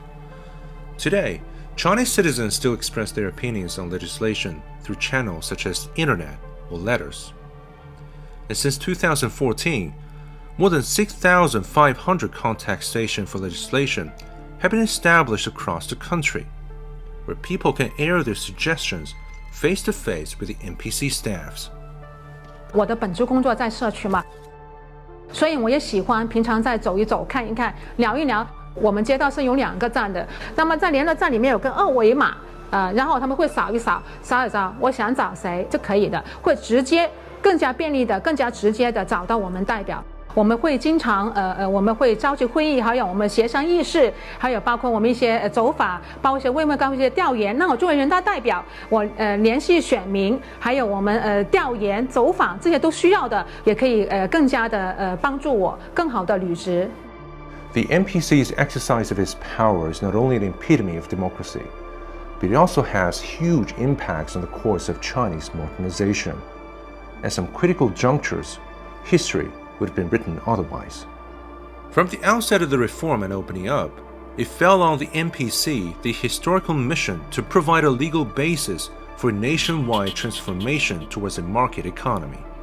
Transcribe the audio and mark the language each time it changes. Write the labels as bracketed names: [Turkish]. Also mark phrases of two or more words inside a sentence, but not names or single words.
[English] Today, Chinese citizens still express their opinions on legislation through channels such as internet or letters. And since 2014, more than 6,500 contact stations for legislation have been established across the country, where people can air their suggestions face-to-face with the NPC staffs. [Chinese] 我的本职工作在社区嘛，所以我也喜歡平常再走一走、看一看、聊一聊。我們街道是有2個站的，那麼在聯絡站裡面有個2維碼，然後他們會掃一掃，我想找誰就可以的，會直接更加便利的、更加直接的找到我們代表。我們會經常我們會召集會議，還有我們協商議事，還有包括我們一些走法，包括一些慰問高一些調研。那我作為人大代表，我聯繫選民，還有我們調研走訪這些都需要的，也可以更加的幫助我更好的履職。 [English] The NPC's exercise of its power is not only an epitome of democracy, but it also has huge impacts on the course of Chinese modernization. At some critical junctures, history would have been written otherwise. From the outset of the reform and opening up, it fell on the NPC the historical mission to provide a legal basis for a nationwide transformation towards a market economy.